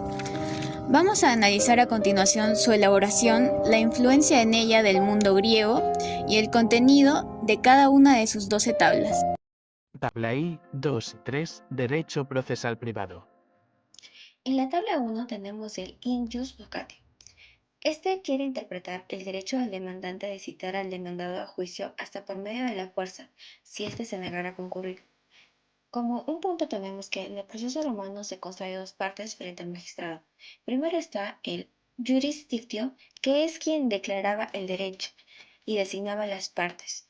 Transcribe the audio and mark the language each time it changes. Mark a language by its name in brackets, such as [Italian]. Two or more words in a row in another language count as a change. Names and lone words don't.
[Spanish] Vamos a analizar a continuación su elaboración, la influencia en ella del mundo griego y el contenido de cada una de sus 12 tablas. Tabla I, 2 y 3, Derecho procesal privado. En la tabla 1 tenemos el [Latin] in jus vocatio. [Spanish] Este quiere interpretar el derecho del demandante de citar al demandado a juicio hasta por medio de la fuerza, si éste se negara a concurrir. Como un punto tenemos que el proceso romano se consta de 2 partes frente al magistrado. Primero está el jurisdictio, que es quien declaraba el derecho y designaba las partes.